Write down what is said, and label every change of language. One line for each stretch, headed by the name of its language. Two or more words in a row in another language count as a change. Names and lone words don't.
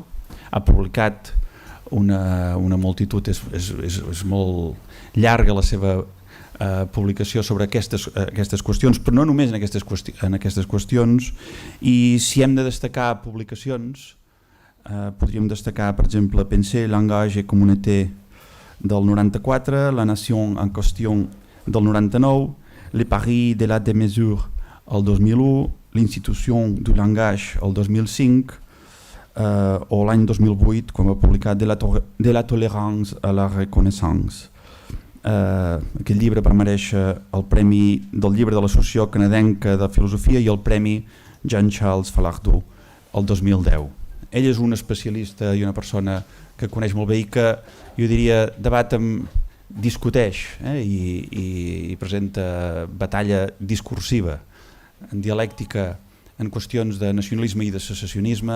Catalan: Ha publicat una multitud, és molt llarga la seva publicació sobre aquestes qüestions, però no només en aquestes qüestions, i si hem de destacar publicacions, podríem destacar, per exemple, Penser, Langage et Communauté del 94, La Nation en Question del 99, Les Paris de la Démesure el 2001, L'Institution du Langage el 2005, o l'any 2008 quan va publicar De la tolérance à la reconnaissance. Aquest llibre va merèixer el Premi del Llibre de l'Associació Canadenca de Filosofia i el Premi Jean-Charles Falardeau el 2010. Ell és un especialista i una persona que coneix molt bé i que, jo diria, discuteix i presenta batalla discursiva en dialèctica en qüestions de nacionalisme i de secessionisme.